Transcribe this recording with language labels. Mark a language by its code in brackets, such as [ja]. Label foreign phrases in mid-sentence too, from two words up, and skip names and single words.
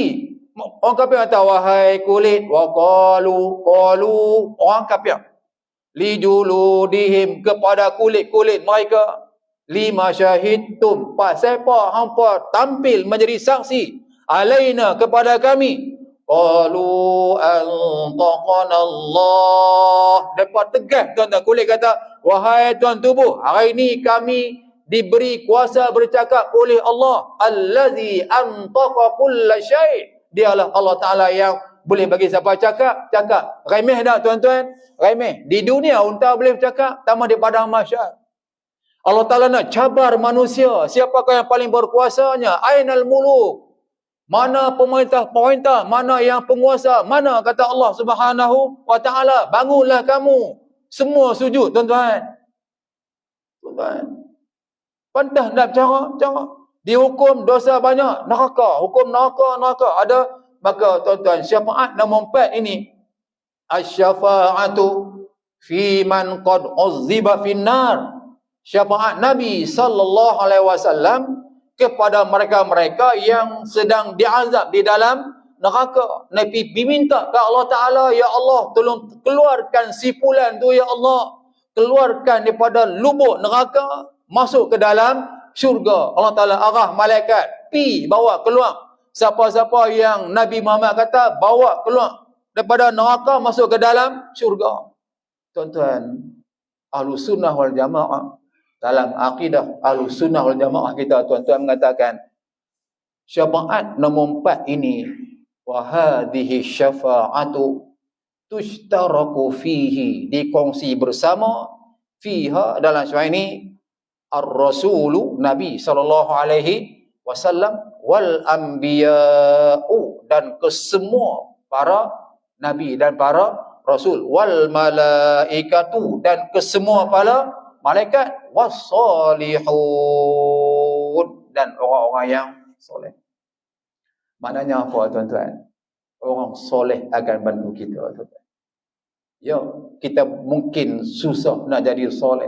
[ms] Orang kafir kata, wahai kulit, [ar] وقالوا, [ms] orang kafir, [ar] لجلودهم, [ms] kepada kulit-kulit mereka, [ar] لم شهدتم, [ms] pasal apa hampa tampil menjadi saksi alaina, kepada kami. [ar] قالوا أنطقنا الله. [ms] Depa tegas, tuan-tuan. Kulit kata, wahai tuan tubuh, hari ini kami diberi kuasa bercakap oleh Allah, [ar] الذي أنطق كل شيء'. [ms] Dialah Allah Ta'ala yang boleh bagi siapa cakap. Remeh tak, tuan-tuan? Remeh. Di dunia unta boleh bercakap, tambah di padang mahsyar. Allah Ta'ala nak cabar manusia. Siapakah yang paling berkuasanya? [ar] أين الملوك. [ms] Mana pemerintah, mana yang penguasa, mana, kata Allah [ar] سبحانه وتعالى, [ms] bangunlah kamu. Semua sujud, tuan-tuan. Pantas nak cara. Dihukum dosa banyak, neraka. Hukum neraka ada. Maka, tuan-tuan, syafaat nombor 4 ini, [ar] الشفاعة فيمن قد عذب في النار. [ms] Syafaat Nabi [ar] صلى الله عليه وسلم [ms] kepada mereka-mereka yang sedang diazab di dalam neraka. Nabi diminta ke Allah Ta'ala, [ar] يا الله, [ms] tolong keluarkan sipulan tu, [ar] يا الله. [ms] Keluarkan daripada lubuk neraka, masuk ke dalam syurga. Allah Ta'ala arah malaikat, pi bawa keluar. Siapa-siapa yang Nabi Muhammad kata, bawa keluar daripada neraka, masuk ke dalam syurga. Tuan-tuan, [ar] أهل السنة والجماعة [ms] Dalam akidah [ar] أهل السنة والجماعة [ms] kita, tuan-tuan, mengatakan syafaat nombor 4 ini, [ar] وهذه الشفاعة تشترك فيه, [ms] dikongsi bersama, fiha, dalam syafaat ini, [ar] الرسول، نبي صلى الله عليه وسلم، والأنبياء, [ms] dan kesemua para nabi dan para rasul, [ar] والملائكة, [ms] dan kesemua para malaikat, wassalihun, dan orang-orang yang soleh. Maknanya apa, tuan-tuan? Orang soleh akan bantu kita, tuan-tuan. Ya, kita mungkin susah nak jadi soleh.